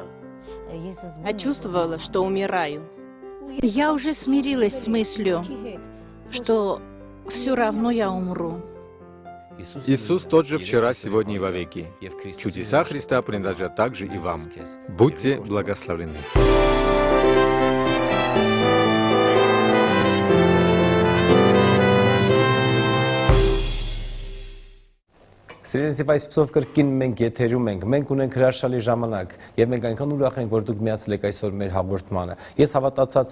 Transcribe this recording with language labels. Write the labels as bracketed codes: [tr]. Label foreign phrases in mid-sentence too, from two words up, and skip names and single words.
[ru] Я чувствовала, что умираю. Я уже смирилась с мыслью, что все равно я умру. Иисус тот же вчера, сегодня и вовеки. Чудеса Христа принадлежат также и вам. Будьте благословлены. [hy] Սիրելիս եւ այսպեսով կրկին մենք եթերում ենք, մենք ունենք հրաշալի ժամանակ եւ մենք այնքան ուրախ ենք, որ դուք միացել եք այսօր մեր հաղորդմանը։ Ես հավատացած